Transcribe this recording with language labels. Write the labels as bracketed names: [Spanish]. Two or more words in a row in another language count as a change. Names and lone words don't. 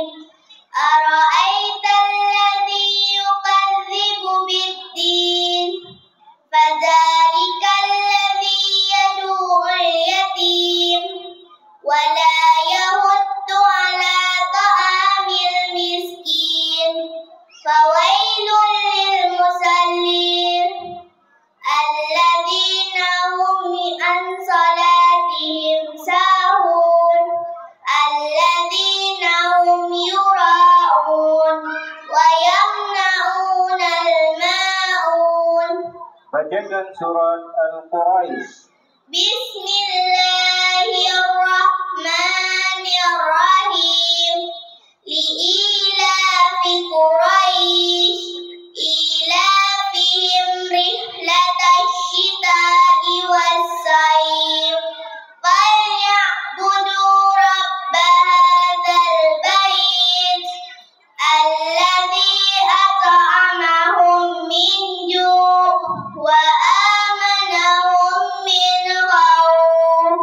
[Arabic] أرأيت الذي يكذب بالدين فذلك الذي يدعو اليتيم ولا يحض على طعام المسكين فويل للمصلين الذين هم عن صلاتهم ساهون الذين هم يراءون ويمنعون الماء [Indonesian] Bacakan surat Al-Quraisy. [Arabic] Bismillahirrahmanirrahim. لإيلاف قريش إيلافهم رحلة الشتاء والصيف فليعبدوا رب هذا البيت الذي أطعمهم من جوع وآمنهم من خوف.